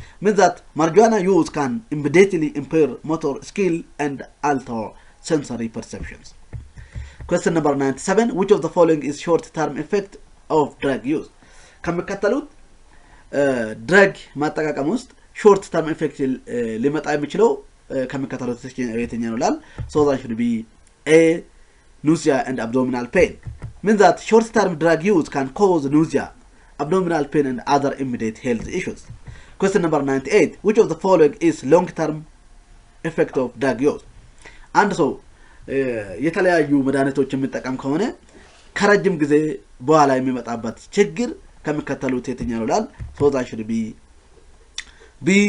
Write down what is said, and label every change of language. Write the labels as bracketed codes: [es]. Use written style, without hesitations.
[en] Means that marijuana use can immediately impair motor skill and alter sensory perceptions. Question number 97. Which of the following is short-term effect of drug use? [am] ከሚከተሉት ድረግ ማጠቃቀም ውስጥ [en] short term effect [am] ሊመጣ የሚችለው ከሚከተሉት የትኛው ነው ይላል። [en] So that should be A. Nausea and abdominal pain. Means that short term drug use can cause nausea, abdominal pain and other immediate health issues. Question number 98. Which of the following is long term effect of drug use? [am] አንድ ሰው የተለያዩ መድኃኒቶች የሚጠቀም ከሆነ ከረጅም ጊዜ በኋላ የሚመጣበት ችግር ከሚከተሉት የትኛው ነው ይላል። [en] So that should be B.